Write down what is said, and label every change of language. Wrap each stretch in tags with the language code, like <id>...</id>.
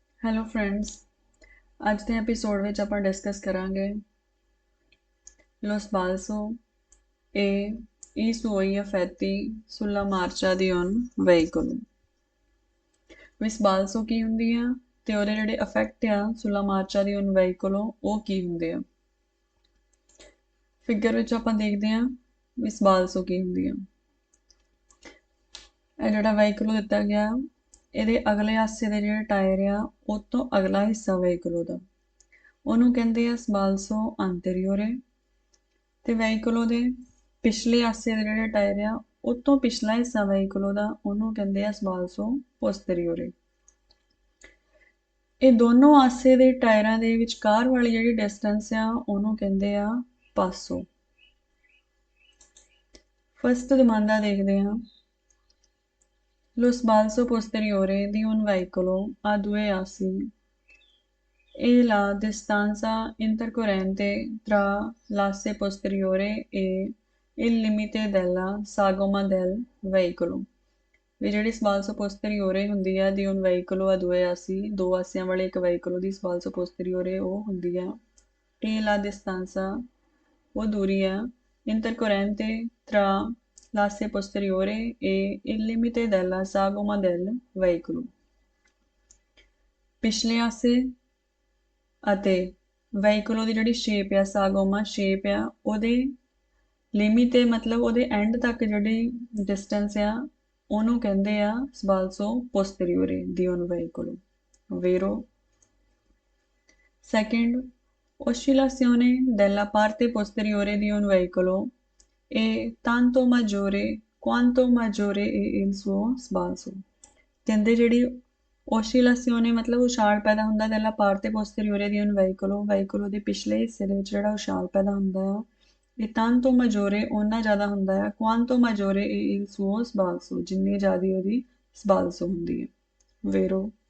<pa>Hello friends, ਅੱਜ ਦੇ episode ਵਿੱਚ ਆਪਾਂ ਡਿਸਕਸ ਕਰਾਂਗੇ</pa> <it>Lo sbalzo e i suoi effetti sulla marcia di un veicolo।</it> <pa>ਵੀ ਸਬਾਲਸੋ ਕੀ ਹੁੰਦੀ ਆ ਤੇ ਉਹਦੇ ਜਿਹੜੇ ਇਫੈਕਟ ਆ ਸੁਲਾ ਮਾਰਚਾ ਦੀ</pa> <it>un veicolo</it> <pa>ਉਹ ਕੀ ਹੁੰਦੇ ਆ। ਫਿਗਰ ਵਿੱਚ ਆਪਾਂ ਦੇਖਦੇ ਆ ਵੀ ਸਬਾਲਸੋ ਕੀ ਹੁੰਦੀ ਆ। ਇਹ ਜਿਹੜਾ ਵਹੀਕਲ ਦਿੱਤਾ ਗਿਆ ਇਹਦੇ ਅਗਲੇ ਪਾਸੇ ਦੇ ਜਿਹੜੇ ਟਾਇਰ ਆ ਉਹ ਤੋਂ ਅਗਲਾ ਹਿੱਸਾ ਵਹੀਕਲ ਦਾ ਉਹਨੂੰ ਕਹਿੰਦੇ ਆ ਸਬਾਲਸੋ ਅੰਤੇਰੀਓਰੇ ਤੇ ਵਹੀਕਲ ਦੇ ਪਿਛਲੇ ਪਾਸੇ ਦੇ ਜਿਹੜੇ ਟਾਇਰ ਆ ਉਹ ਤੋਂ ਪਿਛਲਾ ਹਿੱਸਾ ਵਹੀਕਲ ਦਾ ਉਹਨੂੰ ਕਹਿੰਦੇ ਆ ਸਬਾਲਸੋ ਪੋਸਟਰੀਓਰੇ। ਇਹ ਦੋਨੋਂ ਪਾਸੇ ਦੇ ਟਾਇਰਾਂ ਦੇ ਵਿਚਕਾਰ ਵਾਲੀ ਜਿਹੜੀ ਡਿਸਟੈਂਸ ਆ ਉਹਨੂੰ ਕਹਿੰਦੇ ਆ ਪਾਸੋ। ਫਸਟ ਡਿਮਾਂਡਾ ਦੇਖਦੇ ਹਾਂ।</pa> <it>Lo sbalzo posteriore di un veicolo ha due assi e la distanza intercorrente tra l'asse posteriore e il limite della sagoma del veicolo।</it> <pa>ਵੀ ਜਿਹੜੀ ਸਬਾਲਸੋ ਪੋਸਟਰੀਓਰੇ ਹੁੰਦੀ ਆ ਦੀ</pa> <it>un veicolo a due assi</it> <pa>ਦੋ ਆਸਿਆਂ ਵਾਲੇ ਇੱਕ ਵਹੀਕਲ ਦੀ ਸਬਾਲਸੋ ਪੋਸਟਰੀਓਰੇ ਉਹ ਹੁੰਦੀ ਆ</pa> <it>e la distanza</it> <pa>ਉਹ ਦੂਰੀ ਆ</pa> <it>intercorrente tra l'asse posteriore e il limite della sagoma del veicolo।</it> <pa>ਪਿਛਲੇ ਆਸੇ ਅਤੇ ਵਹੀਕਲ ਦੀ ਜਿਹੜੀ ਸ਼ੇਪ ਆ ਸਾਗੋਮਾ ਸ਼ੇਪ ਆ ਉਹਦੇ ਲਿਮਿਟ ਮਤਲਬ ਉਹਦੇ ਐਂਡ ਤੱਕ ਜਿਹੜੀ ਡਿਸਟੈਂਸ ਆ ਉਹਨੂੰ ਕਹਿੰਦੇ ਆ ਸਬਾਲਸੋ ਪੋਸਟਰੀਓਰੇ ਦੀ</pa> <it>un veicolo vero। Second, oscillazione della parte posteriore di un veicolo è tanto maggiore quanto maggiore è il suo sbalzo।</it> <pa>ਕਹਿੰਦੇ ਜਿਹੜੀ oscillazione ਮਤਲਬ ਉਛਾਲ ਪੈਦਾ ਹੁੰਦਾ</pa> <it>della parte posteriore di un veicolo veicolo</it> <pa>ਦੇ ਪਿਛਲੇ ਹਿੱਸੇ ਦੇ ਵਿੱਚ ਜਿਹੜਾ ਉਛਾਲ ਪੈਦਾ ਹੁੰਦਾ ਆ ਇਹ</pa> <it>tanto maggiore</it> <pa>ਓਨਾ ਜ਼ਿਆਦਾ ਹੁੰਦਾ ਆ</pa> <it>quanto maggiore è il suo sbalzo</it> <pa>ਜਿੰਨੀ ਜ਼ਿਆਦਾ ਉਹਦੀ sbalzo ਹੁੰਦੀ ਹੈ vero।</pa>